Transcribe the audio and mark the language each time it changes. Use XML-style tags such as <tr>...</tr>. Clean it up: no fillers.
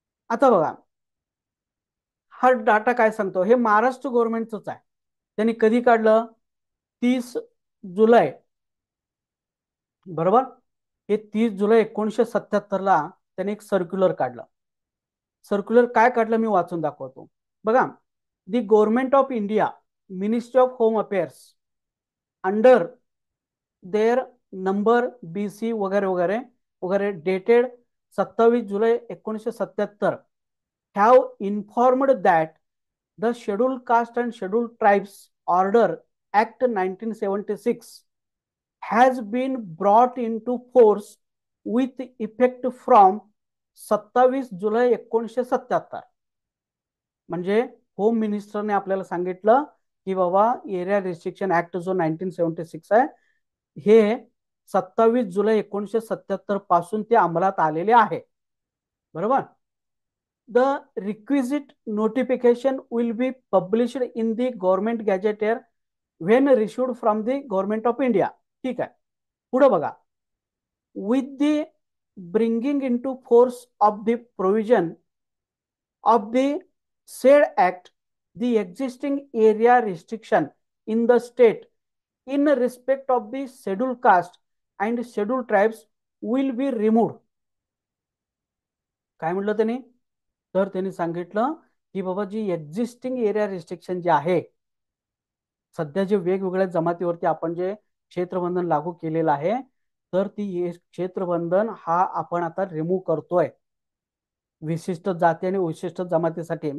<mr>आता बघा, हा डाटा काय सांगतो, हे महाराष्ट्र गव्हर्नमेंटच आहे. त्यांनी कधी काढलं, 30 जुलै, बरोबर. हे 30 जुलै 1977 त्यांनी एक सर्क्युलर काढलं. सर्क्युलर काय काढलं मी वाचून दाखवतो.</mr> <en>बघा, the government of India, ministry of home affairs, under their number BC</en> <mr>वगैरे वगैरे वगैरे,</mr> <en>Dated 27 जुलै 1977, have informed that the Scheduled Caste and Scheduled Tribes Order Act 1976 has been brought into force with effect from 27 जुलै 1977.</en> <mr>म्हणजे home मिनिस्टरने आपल्याला सांगितलं की बाबा area restriction act जो 1976 आहे, हे 27 जुलै 1977 पासून ते अंमलात आलेले आहे, बरोबर.</mr> <en>The requisite notification will be published in the government gazetteer when received from the government of India.</en> <mr>ठीक आहे, पुढे बघा,</mr> <en>With the bringing into force of the provision of the said act, the existing area restriction in the state in respect of the scheduled caste and scheduled tribes will be removed.</en> <mr>काय म्हटलं त्यांनी, तर त्यांनी सांगितलं की बाबा जी existing area restriction जे आहे, सध्या जे वेगवेगळ्या जमातीवरती आपण जे क्षेत्रबंधन लागू केलेलं आहे, तर ती क्षेत्रबंधन हा आपण आता रिमूव्ह करतोय विशिष्ट जाती आणि विशिष्ट जमातीसाठी.</mr>